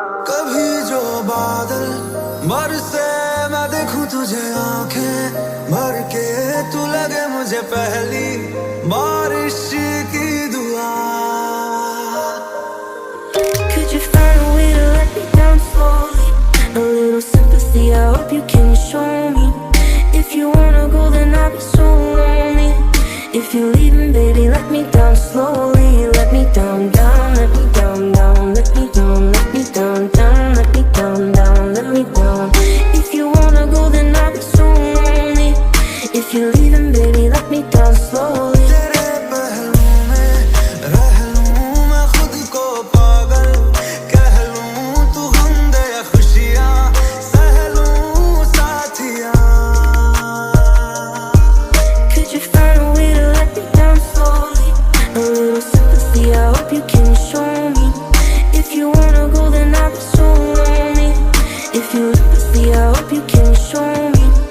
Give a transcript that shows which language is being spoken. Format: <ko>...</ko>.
<hi>कभी जो बादल बरसे मैं देखूं तुझे आंखें भर के, तू लगे मुझे पहली बारिश की दुआ।</hi> <en>Could you find a way to let me down slowly? A little sympathy, I hope you can show me. If you wanna go, then I'll be so lonely. If you're leaving, baby, let me down slowly. Let me down, down, let me down, down, let me down, let me down, down, let me down, down, let me down. If you wanna go, then I'll be so lonely. If you're leaving, baby, let me down slowly.</en> <hi>तेरे पहलू में रह लूं मैं खुद को पागल, कह लूं तू गम दे या खुशियां सह लूं साथिया।</hi> <en>Could you find a way to let me down slowly? A little sympathy, I hope you can show me. If you wanna go, then I'll be so lonely. If you sympathy, I hope you can show me.</en>